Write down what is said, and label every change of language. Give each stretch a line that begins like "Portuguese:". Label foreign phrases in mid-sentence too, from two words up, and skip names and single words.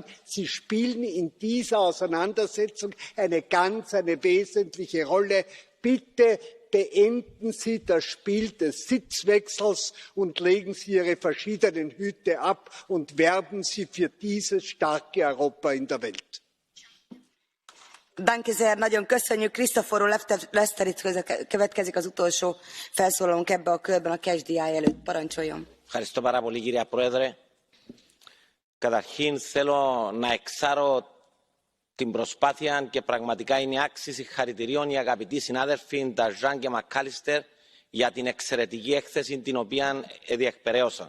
German: Sie spielen in dieser Auseinandersetzung eine wesentliche Rolle. Bitte beenden Sie das Spiel des Sitzwechsels und legen Sie Ihre verschiedenen Hüte ab und werben Sie für dieses starke Europa in der Welt. Danke sehr,
Hungarian: nagyon köszönjük. Christoforú Leszterit következik az utolsó felszólalónk ebbe a körben a
English: Catch the Eye
Hungarian: előtt. Parancsoljon.
Greek: Ευχαριστώ πάρα πολύ, κυρία Πρόεδρε. Καταρχήν θέλω να εξάρω την προσπάθεια και πραγματικά είναι άξιοι συγχαρητηρίων οι αγαπητοί συνάδελφοι Νταζάν και Μακάλιστερ για την εξαιρετική έκθεση την οποία διεκπεραίωσαν.